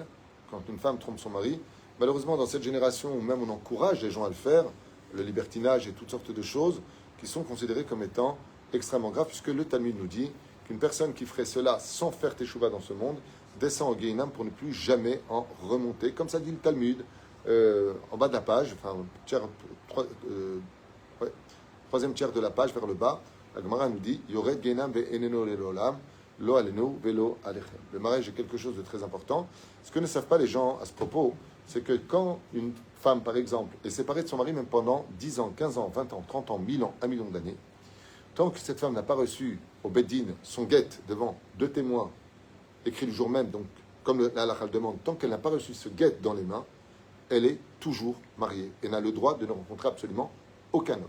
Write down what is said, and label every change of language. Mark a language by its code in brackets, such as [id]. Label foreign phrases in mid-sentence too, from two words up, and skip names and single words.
[fr] Quand une femme trompe son mari, malheureusement dans cette génération où même on encourage les gens à le faire, le libertinage et toutes sortes de choses qui sont considérées comme étant extrêmement graves, puisque le Talmud nous dit qu'une personne qui ferait cela sans faire teshuva dans ce monde descend au Gehinam pour ne plus jamais en remonter. Comme ça dit le Talmud, en bas de la page, enfin, troisième tiers de la page vers le bas, la Gemara nous dit [he] יורד גיהנם ואינו לעולם, לא עלינו ולא עליכם. [fr] Le mariage est quelque chose de très important. Ce que ne savent pas les gens à ce propos, c'est que quand une femme, par exemple, est séparée de son mari même pendant 10 ans, 15 ans, 20 ans, 30 ans, 1000 ans, 1 million d'années, tant que cette femme n'a pas reçu au Beddin son guet devant 2 témoins, écrit le jour même, donc comme la halakha le demande, tant qu'elle n'a pas reçu ce guet dans les mains, elle est toujours mariée et n'a le droit de ne rencontrer absolument aucun homme.